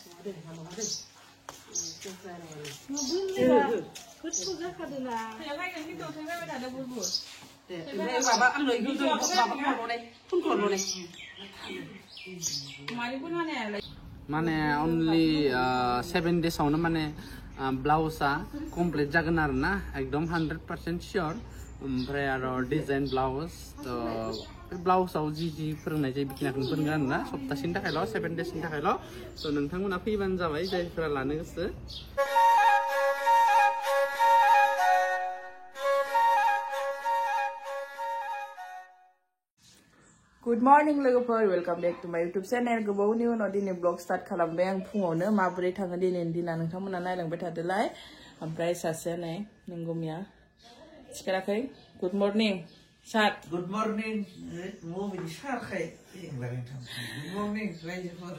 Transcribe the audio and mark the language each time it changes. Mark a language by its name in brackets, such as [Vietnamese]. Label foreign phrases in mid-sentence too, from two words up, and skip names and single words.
[Bodo] माने [English] only 7 days [Bodo] आवनो माने ब्लाउजा कमप्लीट जागोन आरो ना एकदम 100% श्योर ओमफ्राय आरो डिजाइन ब्लाउज ब्लाउजाव जी फोरोंनाय जायो बिखिनिखौनो फोरोंगोन आरो ना सप्तासेनि थाखायल' 7 daysनि थाखायल' स' नोंथांमोना फैबानो जाबाय जायफोरा लानो गोसो [English] Good morning [Bodo] लोगोफोर [English] welcome back to my YouTube channel [Bodo] गोबावनि उनाव दिनै ब्लग स्टार्ट खालामबाय आं फुङावनो माबोरै थाङो दिनैनि दिना नोंथांमोना नायलांबाय थादोलाय ओमफ्राय सासेया नै नोंगुमिया सिखाराखै [English] good morning sir good morning [Bodo] मबिनि सारखाय [English] good morning [Bodo] रायजोफोर